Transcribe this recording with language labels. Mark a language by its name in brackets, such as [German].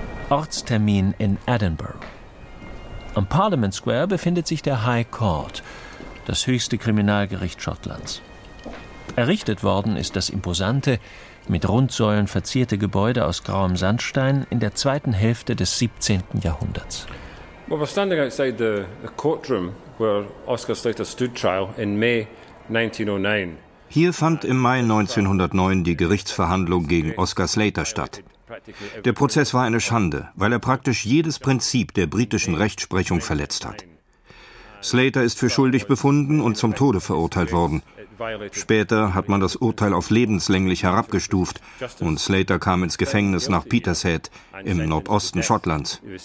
[German] Ortstermin in Edinburgh. Am Parliament Square befindet sich der High Court, das höchste Kriminalgericht Schottlands. Errichtet worden ist das imposante, mit Rundsäulen verzierte Gebäude aus grauem Sandstein in der zweiten Hälfte des 17. Jahrhunderts. [English] Well, we're standing outside the courtroom where Oscar Slater stood trial in May 1909. [German] Hier fand im Mai 1909 die Gerichtsverhandlung gegen Oscar Slater statt. Der Prozess war eine Schande, weil er praktisch jedes Prinzip der britischen Rechtsprechung verletzt hat. Slater ist für schuldig befunden und zum Tode verurteilt worden. Später hat man das Urteil auf lebenslänglich herabgestuft und Slater kam ins Gefängnis nach Peterhead im Nordosten Schottlands.